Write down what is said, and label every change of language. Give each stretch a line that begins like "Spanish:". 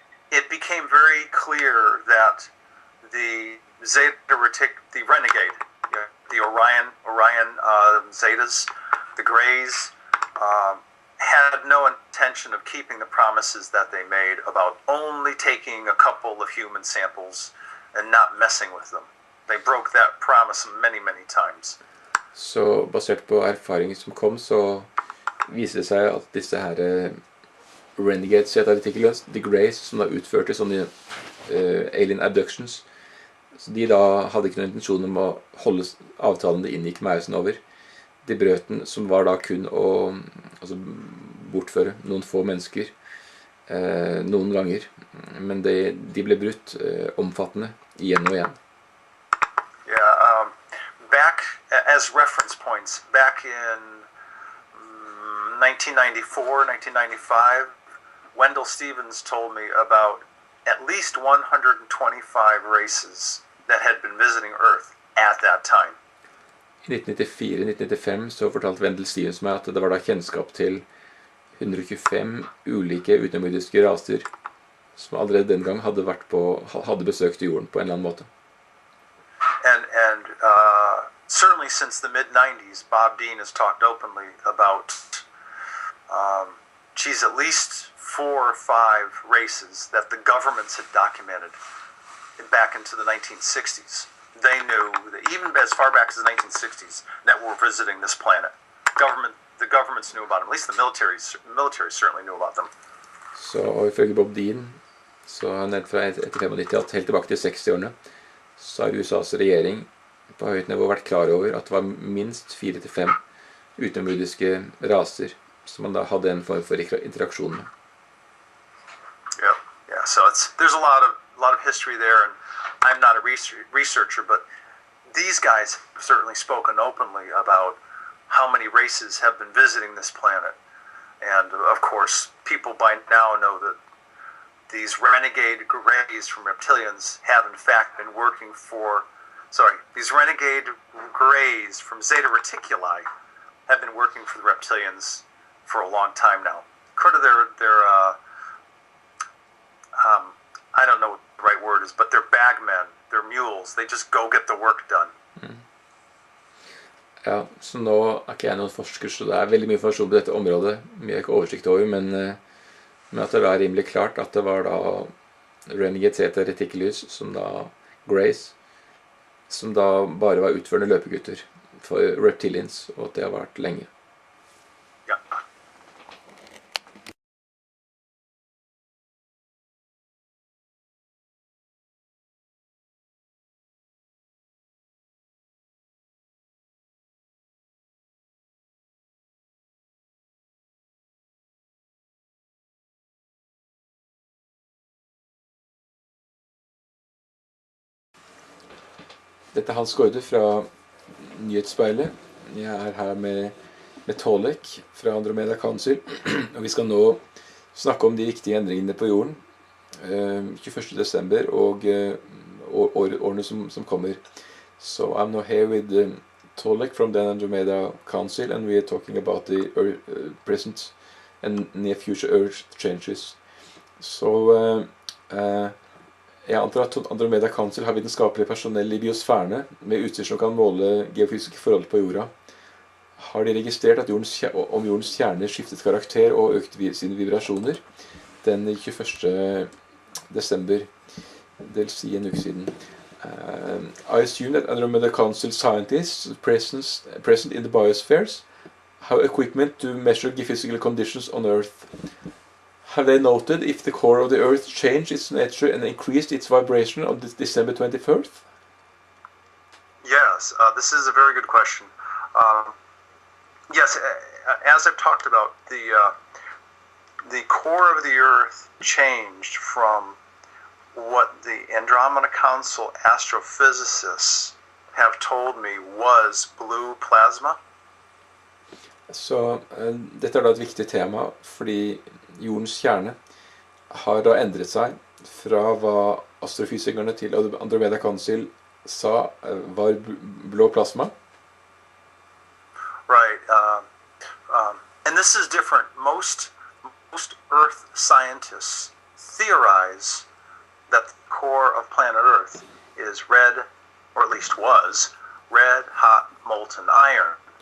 English: it became very clear that the the renegade, the Orion Zetas, the Greys, had no intention of keeping the promises that they made about only taking a couple of human samples and not messing with them. They broke that promise many, many times.
Norwegian: Så basert på erfaringer som kom, så viser det seg at disse her renegades, heter artikkelen, The Greys, som da utførte sånne alien abductions, så de da hadde ikke noen intensjon om å holde avtalen de inngikk med Eisenhower. De brøt den, som var da kun å bortføre noen få mennesker noen ganger, men de ble brutt omfattende igjen og igjen.
English: Yeah, back as reference points, back in 1994, 1995, Wendell Stevens told me about at least 125 races that had been visiting Earth at that time.
Norwegian: I 1994-1995 så fortalte Wendell Stevens meg at det var da kjennskap til 125 ulike utenomjordiske raser som allerede den gang hadde besøkt jorden på en eller annen måte.
English: And certainly since the mid-90s, Bob Dean has talked openly about at least 4 or 5 races that the governments had documented back into the 1960s. They knew that even as far back as the 1960s that were visiting this planet. The governments knew about them. At least the military certainly knew about them.
Norwegian: Så ifølge Bob Dean, så har han nevnt fra etter 95 at helt tilbake til 60-årene, så har USAs regjering på høyt nivå vært klar over at det var minst 4-5 utenomjordiske raser som man da hadde en form for interaksjon med.
English: Yeah. So there's a lot of history there, and I'm not a researcher, but these guys have certainly spoken openly about how many races have been visiting this planet. And of course, people by now know that these renegade Greys from reptilians have in fact been working for, these renegade Greys from Zeta Reticuli have been working for the reptilians for a long time now. Part of their I don't know what the right word is, but they're bagmen, they're mules, they just go get the work done.
Norwegian: Ja, så nå er ikke jeg noen forsker, så det er veldig mye informasjon på dette området, mye jeg ikke oversikt over, men at det var rimelig klart at det var da Renegade Zeta Reticulus, som da Grace, som da bare var utførende løpegutter for reptilians, og at det har vært lenge. Ja. Dette er Hans Gaarde fra Nyhetsspeilet. Jeg er her med Tolec fra Andromeda Council, og vi skal nå snakke om de viktige endringene på jorden 21. desember og årene som kommer.
English: So I'm now here with Tolec from the Andromeda Council, and we are talking about the present and near future Earth changes.
Norwegian: Så jeg antar at Andromeda Council har vitenskapelig personell i biosfærene med utstyr som kan måle geofysiske forhold på jorda. Har de registrert at om jordens kjerne skiftet karakter og økt sine vibrasjoner den 21. desember, det vil si en uke siden.
English: I assume that Andromeda Council scientists present in the biospheres have equipment to measure geophysical conditions on Earth. Have they noted if the core of the Earth changed its nature and increased its vibration on December 21st? Yes, this is a very good question. Yes, as I've talked about, the core of the Earth changed from what the Andromeda Council astrophysicists have told me was blue plasma.
Norwegian: Så dette er da et viktig tema, fordi jordens kjerne har da endret seg fra hva astrofysikerne til Andromeda Council sa var blå plasma.
English: Right, and this is different. Most Earth scientists theorize that the core of planet Earth is red, or at least was, red hot molten iron.